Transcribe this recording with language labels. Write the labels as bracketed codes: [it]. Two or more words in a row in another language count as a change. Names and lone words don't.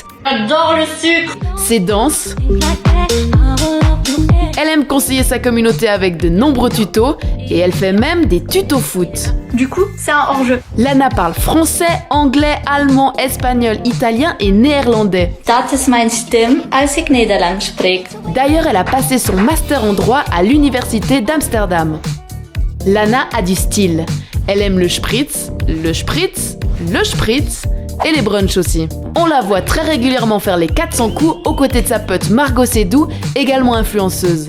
[fr] j'adore le sucre, ses danses. Elle aime conseiller sa communauté avec de nombreux tutos et elle fait même des tutos foot. du coup c'est un hors-jeu. Lana parle français, anglais, allemand, espagnol, italien et néerlandais. [nl] Dat is mijn stem als ik Nederlands spreek. [fr] D'ailleurs, elle a passé son master en droit à l'université d'Amsterdam. Lana a du style. Elle aime le spritz et les brunchs aussi. On la voit très régulièrement faire les 400 coups aux côtés de sa pote Margot Sédou, également influenceuse.